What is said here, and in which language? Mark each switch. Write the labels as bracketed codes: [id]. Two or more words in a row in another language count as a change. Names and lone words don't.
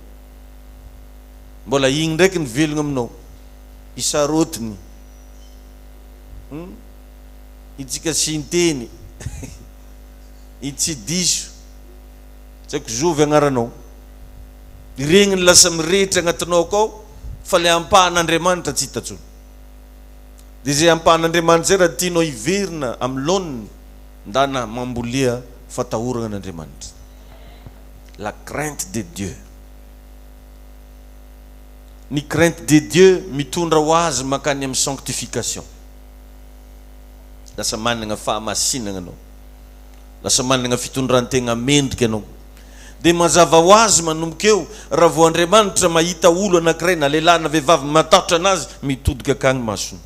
[mg] Mbola igny ndraiky ny velogna aminao, isarotiny, itsika sinteny, itsidiso, tsy haiko zovy agnaranao. Regny ny lasa mirehitra agnatinao akao fa le ampahan'Andriamanitra tsy hita tsony. Dia zay ampahan'Andriamanitra zay raha tianao iverina amin'ny laoniny ndana mambolia fatahorana an'Andriamanitra. [fr] La crainte de Dieu. Ny crainte de Dieu [mg] mitondra ho azy makany amin'ny [fr] sanctification. [mg] Lasa manana fahamasinana anao, lasa manana fitondran-tegna mendrika anao. Dia mazava ho azy manomboka eo raha vao Andriamanitra mahita olo anankiray na lehilahy na vehivavy matahotra anazy mitodika akagny masony.